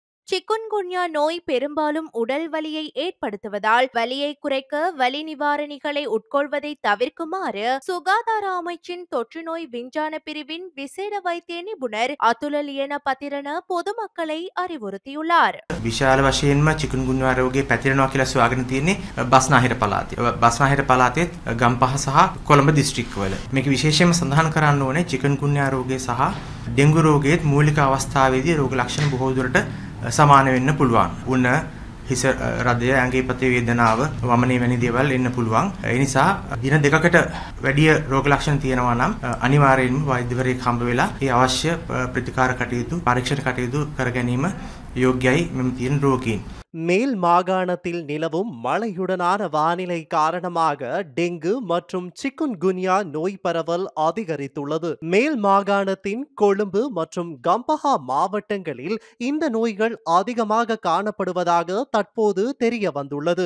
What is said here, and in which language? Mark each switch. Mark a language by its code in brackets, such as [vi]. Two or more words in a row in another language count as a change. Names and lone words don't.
[ta] சிக்குன்குன்யா நோய் பெரும்பாலும் உடல் வலியை ஏற்படுத்துவதால் வலியை குறைக்க வலி நிவாரணிகளை உட்கொள்வதை தவிர்க்குமாறு சுகாதார அமைச்சின் தொற்றுநோய் விஞ்ஞான பிரிவின் விசேட வைத்திய நிபுணர் அதுல லியன පතිරණ பொதுமக்களை அறிவுறுத்தியுள்ளார். [si] විශාල වශයෙන්ම චිකුන්ගුන්යා රෝගය පැතිරෙනවා කියලා සොයාගෙන තියෙන්නේ බස්නාහිර පළාතේ. බස්නාහිර පළාතේ ගම්පහ සහ කොළඹ දිස්ත්‍රික්කවල. මේක විශේෂයෙන්ම සඳහන් කරන්න ඕනේ චිකුන්ගුන්යා රෝගය සහ ඩෙන්ගු රෝගයේත් මූලික අවස්ථාවේදී රෝග ලක්ෂණ බොහෝ දුරට සමාන වෙන්න පුළුවන්. උණ හිස රදය ඇඟේ පතේ වේදනාව වමනේ වැනි දේවල් එන්න පුළුවන්. ඒ නිසා දින දෙකකට වැඩි රෝග ලක්ෂණ තියෙනවා නම් අනිවාර්යයෙන්ම වෛද්‍යවරයෙක් හම්බ වෙලා ඒ අවශ්‍ය ප්‍රතිකාර කටයුතු පරීක්ෂණ කටයුතු කර ගැනීම யோக்கியாய் මෙම තියෙන රෝගීන්. [ta] மேல் மாகாணத்தில் நிலவும் மழையுடனான வானிலை காரணமாக டெங்கு மற்றும் சிக்குன்குன்யா நோய் பரவல் அதிகரித்துள்ளது. மேல் மாகாணத்தின் கொழும்பு மற்றும் கம்பஹா மாவட்டங்களில் இந்த நோய்கள் அதிகமாக காணப்படுவதாக தற்போது தெரிய வந்துள்ளது.